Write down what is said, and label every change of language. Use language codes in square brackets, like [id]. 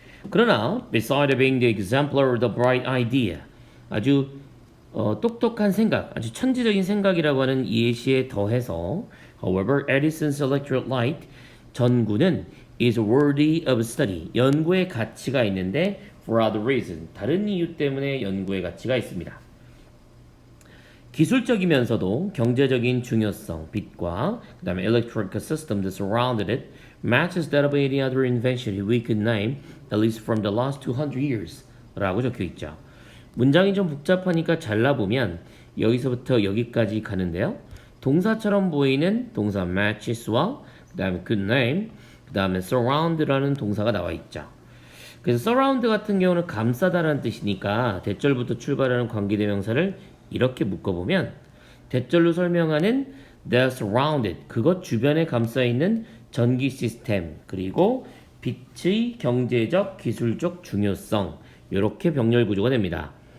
[ko] 그러나 [en] beside being the exemplar of the bright idea, [ko] 아주 똑똑한 생각, 아주 천재적인 생각이라고 하는 예시에 더해서 [en] however, Edison's electric light [ko] 전구는 [en] is worthy of study, [ko] 연구의 가치가 있는데 [en] for other reason, [ko] 다른 이유 때문에 연구의 가치가 있습니다. 기술적이면서도 경제적인 중요성, 빛과 그 다음에 [en] electric system that surrounded it matches that of any other invention we could name at least from the last 200 years [ko] 라고 적혀 있죠. 문장이 좀 복잡하니까 잘라보면 여기서부터 여기까지 가는데요. 동사처럼 보이는 동사 matches와 그 다음에 could name, 그 다음에 surround라는 동사가 나와 있죠. 그래서 surround 같은 경우는 감싸다라는 뜻이니까 대절부터 출발하는 관계대명사를 이렇게 묶어보면 대절로 설명하는 the surrounded, 그것 주변에 감싸있는 전기 시스템, 그리고 빛의 경제적, 기술적 중요성, 이렇게 병렬 구조가 됩니다.